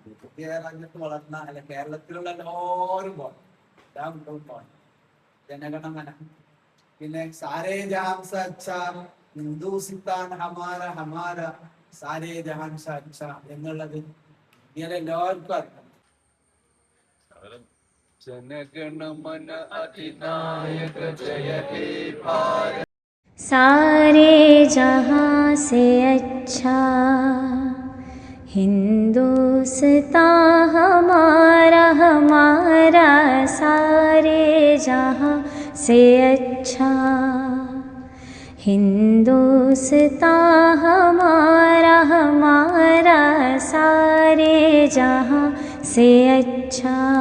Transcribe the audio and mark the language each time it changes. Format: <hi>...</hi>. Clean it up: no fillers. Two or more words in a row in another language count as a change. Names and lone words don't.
<ml>ഇന്ത്യ രാജ്യത്ത് വളർന്ന അല്ല കേരളത്തിലുള്ള എല്ലാവരും പോകണം, എല്ലാ കുട്ടികളും പോകണം. ജനഗണമന, പിന്നെ</ml> <hi>सारे जहाँ से अच्छा हिंदुस्तान हमारा हमारा सारे जहाँ से अच्छा</hi> <ml>എന്നുള്ളത് ഇന്ത്യയിലെ എല്ലാവർക്കും അറിയാം.</ml> <hi>जनगणमन अधिनायक जय हे भारत। सारे जहां से अच्छा हिंदुस्तान हमारा हमारा, सारे जहां से अच्छा हिंदुस्तान हमारा हमारा, सारे जहां से अच्छा।</hi>